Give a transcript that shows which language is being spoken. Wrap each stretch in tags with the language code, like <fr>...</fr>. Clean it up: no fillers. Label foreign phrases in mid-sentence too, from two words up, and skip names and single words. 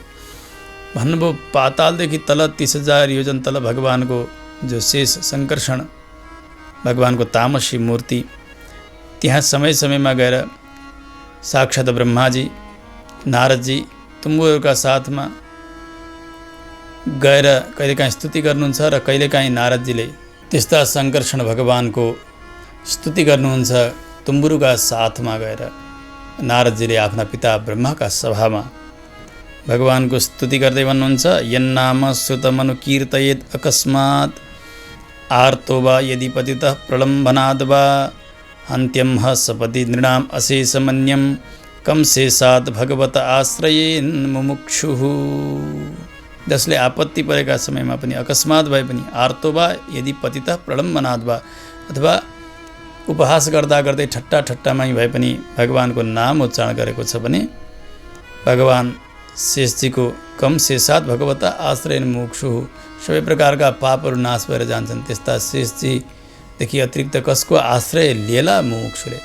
<ne>भन्नुभयो, पातालदेखि तल 30,000 योजन तल भगवानको जो शेष सङ्कर्षण, भगवानको तामसी मूर्ति, त्यहाँ समय समयमा गएर साक्षात् ब्रह्माजी, नारदजी, तुम्बुहरूका साथमा गएर कहिलेकाहीँ स्तुति गर्नुहुन्छ र कहिलेकाहीँ नारदजीले त्यस्ता सङ्कर्षण भगवानको स्तुति गर्नुहुन्छ। तुम्बुरुका साथमा गएर नारदजीले आफ्ना पिता ब्रह्माका सभामा भगवानको स्तुति गर्दै भन्नुहुन्छ,</ne> <sa>यन्नाम श्रुतमनु कीर्तयेत् अकस्मात् आर्तो वा यदि पतितः प्रलम्बनाद् वा अन्त्यं ह सपदि नृणाम् अशेषमन्यं कम शेषात् भगवत आश्रयेन् मुमुक्षुः।</sa> <ne>जसले आपत्ति परेका समयमा पनि, अकस्मात भए पनि,</ne> <sa>आर्तो वा यदि पतितः प्रलम्बनाद् वा,</sa> <ne>अथवा उपहास गर्दा गर्दै ठट्टा ठट्टामै भए पनि भगवानको नाम उच्चारण गरेको छ भने भगवान् शेषजीको</ne> <sa>कम शेषात् भगवत आश्रयेन् मुमुक्षुः,</sa> <ne>सबै प्रकारका पापहरू नाश भएर जान्छन्। त्यस्ता शेषजीदेखि अतिरिक्त कसको आश्रय लिएला मुमुक्षुले?</ne>